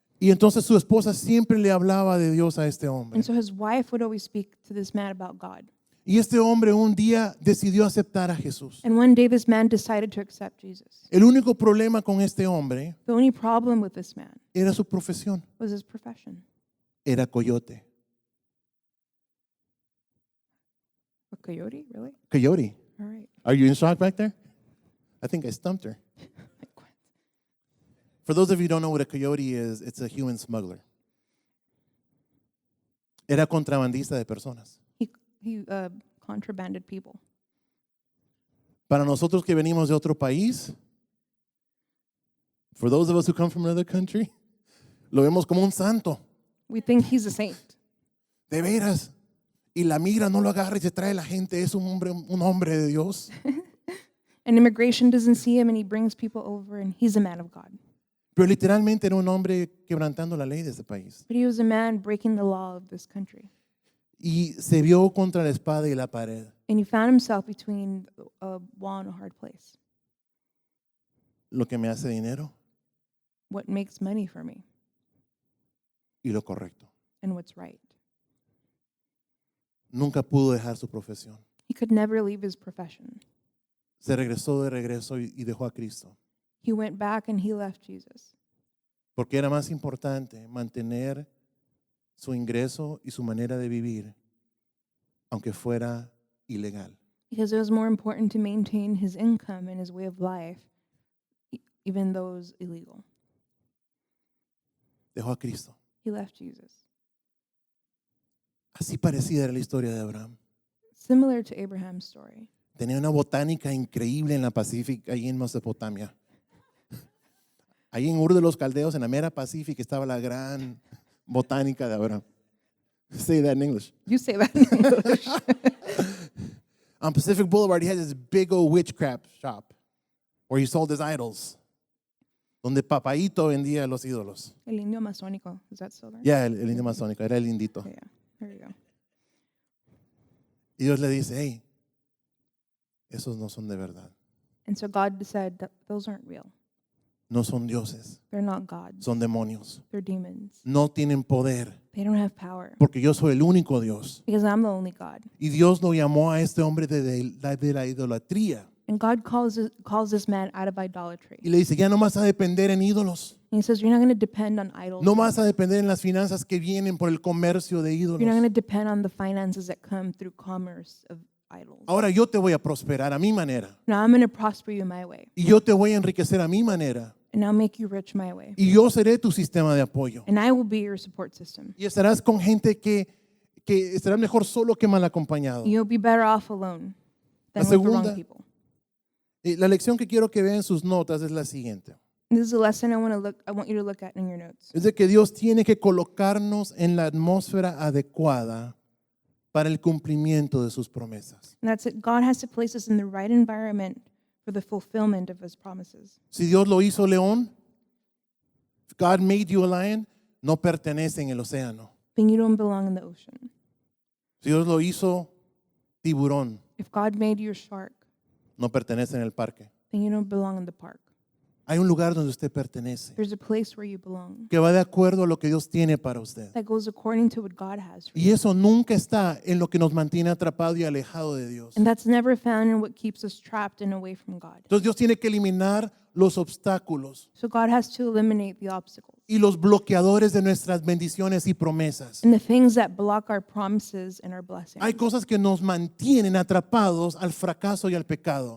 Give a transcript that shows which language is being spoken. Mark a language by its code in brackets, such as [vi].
[es] Y entonces su esposa siempre le hablaba de Dios a este hombre. [en] And so his wife would always speak to this man about God. [es] Y este hombre un día decidió aceptar a Jesús. [en] And one day this man decided to accept Jesus. [es] El único problema con este hombre [en] The only problem with this man [es] era su profesión. [en] was his profession. [es] Era coyote. [en] A coyote, really? [es] Coyote. [en] All right. Are you in shock back there? I think I stumped her. Like, what? For those of you who don't know what a coyote is, it's a human smuggler. [es] Era contrabandista de personas. [en] He contrabanded people. [es] Para nosotros que venimos de otro país, [en] for those of us who come from another country, [es] lo vemos como un santo. [en] We think he's a saint. [es] De veras. Y la migra no lo agarra y se trae la gente. Es un hombre de Dios. [en] And immigration doesn't see him and he brings people over and he's a man of God. [es] Pero literalmente era un hombre quebrantando la ley de ese país. [en] But he was a man breaking the law of this country. [es] Y se vio contra la espada y la pared. [en] And he found himself between a wall and a hard place. [es] Lo que me hace dinero [en] What makes money for me [es] y lo correcto. [en] and what's right? [es] Nunca pudo dejar su profesión. [en] He could never leave his profession. [es] Se regresó de regreso y dejó a Cristo. [en] He went back and he left Jesus [es] Porque era más importante mantener su ingreso y su manera de vivir, aunque fuera ilegal. [en] because it was more important to maintain his income and his way of life, even though it was illegal. [es] Dejó a Cristo. [en] He left Jesus. [es] Así parecida era la historia de Abraham. [en] Similar to Abraham's story. [es] Tenía una botánica increíble en la Pacífica, ahí en Mesopotamia. Ahí en Ur de los Caldeos, en la mera Pacífica, estaba la gran botánica de Abraham. [en] Say that in English. You say that in English. On Pacific Boulevard, he had this big old witchcraft shop where he sold his idols. [es] Donde Papaito vendía los ídolos. El indio masónico. [en] Is that still there? [es] Ya, el indio masónico, era el indito. [en] Okay, yeah. There you go. [es] Y Dios le dice, hey, esos no son de verdad. [en] And so God said that those aren't real. [es] No son dioses, [en] They're not gods. [es] son demonios. [en] They're demons. [es] No tienen poder, [en] They don't have power [es] porque yo soy el único Dios. [en] because I'm the only God. [es] Y Dios lo llamó a este hombre de la idolatría. [en] And God calls this man out of idolatry. [es] Y le dice, ya no vas a depender en ídolos. [en] And he says, you're not going to depend on idols. [es] No vas a depender en las finanzas que vienen por el comercio de [en] You're not going [es] ídolos. [en] to depend on the finances that come through commerce of idols. [es] Ahora yo te voy a prosperar a mi manera. [en] Now I'm going to prosper you my way. [es] Y yo te voy a enriquecer a mi manera. [en] And I'll make you rich my way. [es] Y yo seré tu sistema de apoyo. [en] And I will be your support system. [es] Y estarás con gente que estará mejor solo que mal acompañado. [en] You'll be better off alone [es] La [en] than with the wrong [es] segunda- [en] people. [es] Y la lección que quiero que vean en sus notas es la siguiente. [en] This is a lesson I want you to look at in your notes. [es] Es de que Dios tiene que colocarnos en la atmósfera adecuada para el cumplimiento de sus promesas. [en] And that's it. God has to place us in the right environment for the fulfillment of his promises. [es] Si Dios lo hizo león, [en] if God made you a lion, [es] no pertenece en el océano. [en] Then you don't belong in the ocean. [es] Si Dios lo hizo tiburón, [en] If God made you a shark, [es] no pertenece en el parque. [en] then you don't belong in the park. [es] Hay un lugar donde usted pertenece, [en] There's a place where you belong [es] que va de acuerdo a lo que Dios tiene para usted. [en] that goes according to what God has for [es] Y [en] you. [es] eso nunca está en lo que nos mantiene atrapado y alejado de Dios. [en] And that's never found in what keeps us trapped and away from God. [es] Entonces Dios tiene que eliminar los obstáculos [en] So God has to eliminate the obstacles [es] y los bloqueadores de nuestras bendiciones y promesas. [en] and the things that block our promises and our blessings. [es] Hay cosas que nos mantienen atrapados al fracaso y al pecado.